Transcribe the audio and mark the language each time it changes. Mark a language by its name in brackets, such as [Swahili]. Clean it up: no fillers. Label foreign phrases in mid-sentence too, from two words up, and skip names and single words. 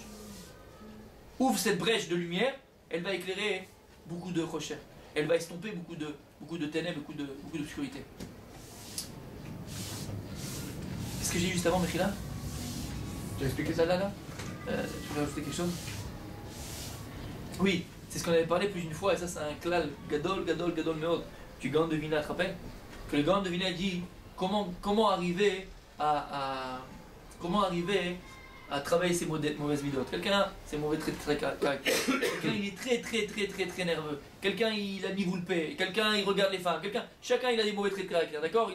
[French] Ouvre cette brèche de lumière, elle va éclairer beaucoup de recherches. Elle va estomper beaucoup de ténèbres, beaucoup d'obscurité. Qu'est-ce que j'ai dit juste avant, Mechila? Tu as expliqué ça là? Tu veux rajouter quelque chose? Oui, c'est ce qu'on avait parlé plus d'une fois, et ça c'est un [Hebrew] כלל גדול מאוד [French] du Gaon de Vilna, tu te rappelles? Que le Gaon de Vilna dit comment arriver à travailler ses mauvaises midot. Quelqu'un, c'est mauvais traits de caractère. Quelqu'un, il est très nerveux. Quelqu'un, il a mis vous le paix. Quelqu'un, il regarde les femmes. Chacun, il a des mauvais traits de caractère, d'accord?